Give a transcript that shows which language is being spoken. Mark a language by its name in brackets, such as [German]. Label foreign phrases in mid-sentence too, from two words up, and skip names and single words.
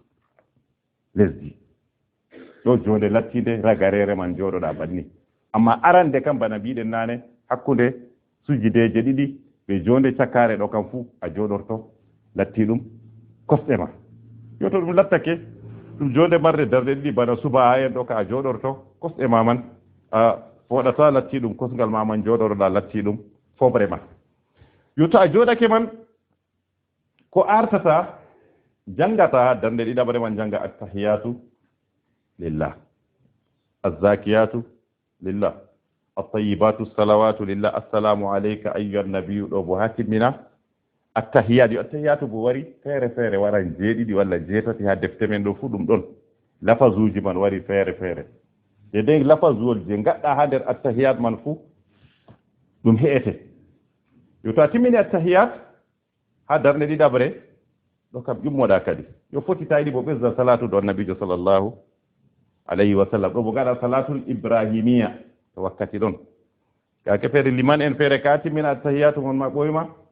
[Fula] lesdi ɗo jonde lattide ragarere man joɗoɗa banni amma arande kam bana mbiɗen nane hakkude sujideje ɗiɗi ɓe jonde cakare ɗo kam fuu a joɗorto latti ɗum kosɗe ma yo to ɗum lattake ɗum jonde marde darde ɗiɗi bana suba ha en ɗo ka a joɗorto kosɗe ma man a foɗata latti ɗum kosngal ma man joɗoroɗa latti ɗum fobre ma yo to a joɗake man ko artata jangata darde ɗiɗaɓre man janga [Arabic] التحيات لله الزاكيات لله الطيبات الصلوات لله السلام عليك أيها النبي [Fula] ɗo bo ha timmina [Arabic] التحيات التحيات [Fula] bo wari feere feere waran jeeɗiɗi walla jeetati ha defte men ɗo fu ɗum ɗon lafasuji man wari feere feere e dey lafasuwol je gaɗɗa ha nder attahiyat man fu ɗum he'ete yo to a timmini attahiyat ha darde ɗiɗaɓre ɗo kam ƴummoɗa kadi yo foti tawiɗi bo ɓesda salatu do annabijo [Arabic] صلى الله عليه وسلم [Fula] ɗo bo gaɗa [Arabic] الصلاة الإبراهيمية [Fula] to wakkati ɗon kake feere liman en feere ka timmina attahiyatu mon ma ɓoyma